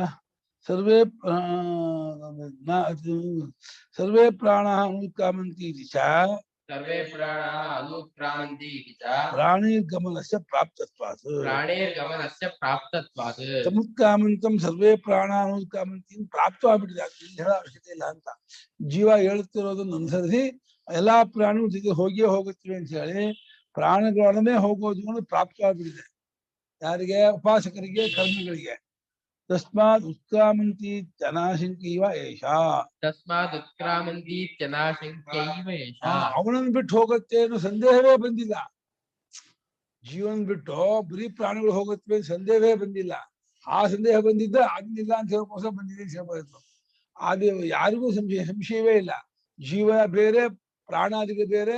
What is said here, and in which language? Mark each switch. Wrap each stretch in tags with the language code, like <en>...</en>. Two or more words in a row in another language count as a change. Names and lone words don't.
<sa>ಸರ್ವೇ ಸರ್ವೇ ಪ್ರಾಣ ಅನುಕ್ರಾಮಂತಿ ಸರ್ವೇ ಪ್ರಾಣಾಃ ಅನುಕ್ರಾಮಂತಿ ಇತಿ ಚ ಪ್ರಾಣಿರ್ಗಮನಸ್ಯ ಪ್ರಾಪ್ತತ್ವಾತ್ ಪ್ರಾಣೇರ್ಗಮನಸ್ಯ ಪ್ರಾಪ್ತತ್ವಾತ್ ಸಮುತ್ಕ್ರಾಮಂತಂ ಸರ್ವೇ ಪ್ರಾಣ ಅನುಕ್ರಾಮಂತಿ</sa> <kn>ಪ್ರಾಪ್ತ ಆಗ್ಬಿಟ್ಟಿದೆ. ಹೇಳೋ ಅವಶ್ಯಕತೆ ಇಲ್ಲ ಅಂತ ಜೀವ ಹೇಳುತ್ತಿರೋದನ್ನು ಅನುಸರಿಸಿ ಎಲ್ಲಾ ಪ್ರಾಣಿಗಳು ಜೊತೆ ಹೋಗಿಯೇ ಹೋಗುತ್ತವೆ ಅಂತ ಹೇಳಿ ಪ್ರಾಣಿಗಳೊಡನೆ ಹೋಗೋದು ಪ್ರಾಪ್ತವಾಗ್ಬಿಟ್ಟಿದೆ. ಯಾರಿಗೆ? ಉಪಾಸಕರಿಗೆ, ಕರ್ಮಿಗಳಿಗೆ.</kn> <sa>ತಸ್ಮಾತ್ ಉತ್ಕ್ರಾಮಂತಿ ಜನಾಶಂಕೈವ ಏಷ. ತಸ್ಮಾತ್ ಉತ್ಕ್ರಾಮಂತಿ ಜನಾಶಂಕೈವ ಏಷ.</sa> <kn>ಅವನನ್ನು ಬಿಟ್ಟು ಹೋಗುತ್ತೆ ಅನ್ನೋ ಸಂದೇಹವೇ ಬಂದಿಲ್ಲ. ಜೀವನ ಬಿಟ್ಟು ಬರೀ ಪ್ರಾಣಿಗಳು ಹೋಗುತ್ತವೆ ಸಂದೇಹವೇ ಬಂದಿಲ್ಲ. ಆ ಸಂದೇಹ ಬಂದಿದ್ದ ಆಗ್ಲಿಲ್ಲ ಅಂತ ಹೇಳೋಕೋಸ್ಕರ ಬಂದಿದೆ ಅಂತ ಹೇಳ್ಬೋದು. ಅದು ಯಾರಿಗೂ ಸಂಶಯವೇ ಇಲ್ಲ. ಜೀವ ಬೇರೆ, ಪ್ರಾಣಾದಿಗಳು ಬೇರೆ.</kn>